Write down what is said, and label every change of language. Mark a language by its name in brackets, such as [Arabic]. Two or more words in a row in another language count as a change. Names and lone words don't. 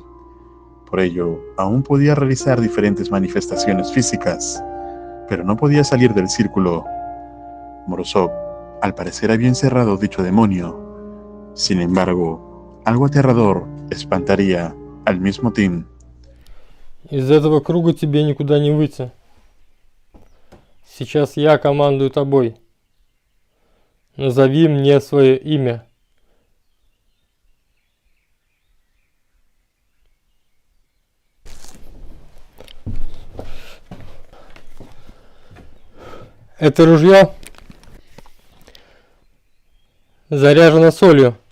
[Spanish] Por ello, aún podía realizar diferentes manifestaciones físicas, pero no podía salir del círculo. Morozov, al parecer, había encerrado dicho demonio. Sin embargo, algo aterrador espantaría al mismo Tim. [Russian] Из этого круга тебе никуда не выйти. Сейчас я командую тобой. Назови мне свое имя. Это ружье заряжено солью.